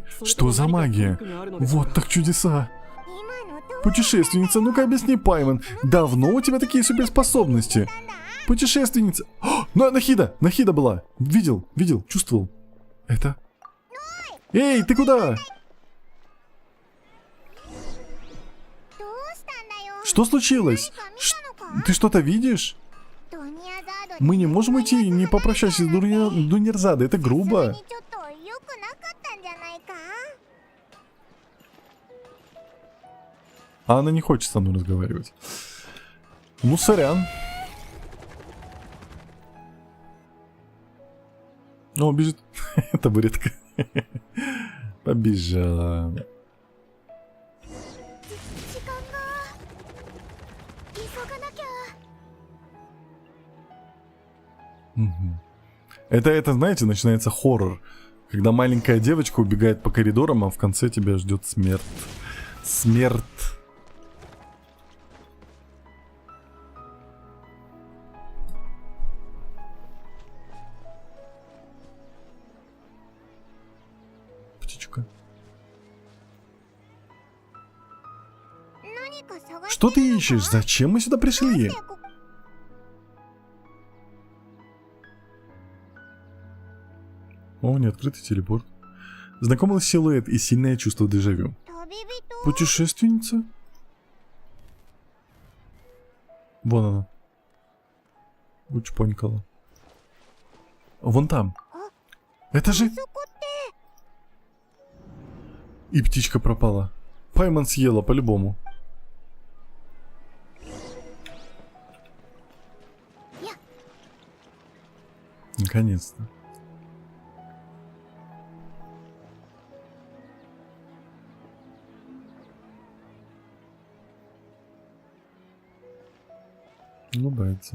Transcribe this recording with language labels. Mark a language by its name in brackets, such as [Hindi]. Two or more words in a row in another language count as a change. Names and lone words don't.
[Russian] Что за магия? Вот так чудеса! [Japanese] 今のと [Russian] Путешественница, ну-ка объясни, Пайман, давно у тебя такие суперспособности? Путешественница! О, Нахида! Нахида была! Видел, чувствовал. Это... Эй, ты куда? [Japanese] どうしたんだよ。 [Russian] Что случилось? [Japanese] 何か見たのか？ [Russian] Ты что-то видишь? [Japanese] ドニアザードに [Russian] Мы не можем идти, не попрощавшись с Дуньярзадой. Это [Japanese] それ [Russian] грубо. [Japanese] にちょっと良くなかったんじゃないか？ [Russian] А она не хочет со мной разговаривать. Ну, сорян. О, бежит. Табуретка. Побежала. [Japanese] 時間が急がなきゃ。 Мгм. [Russian] Это, знаете, начинается хоррор. Когда маленькая девочка убегает по коридорам, а в конце тебя ждет смерть. Смерть. Птичка. [Japanese] 何か探して [Russian] Что ты ищешь? Зачем мы сюда пришли? О, неоткрытый телепорт. Знакомый силуэт и сильное чувство дежавю. [Japanese] 旅人 [Russian] Путешественница? Вон она. Учпонькала. Вон там. Это же... [Japanese] そこって [Russian] И птичка пропала. Пайман съела по-любому. Наконец-то. Улыбается.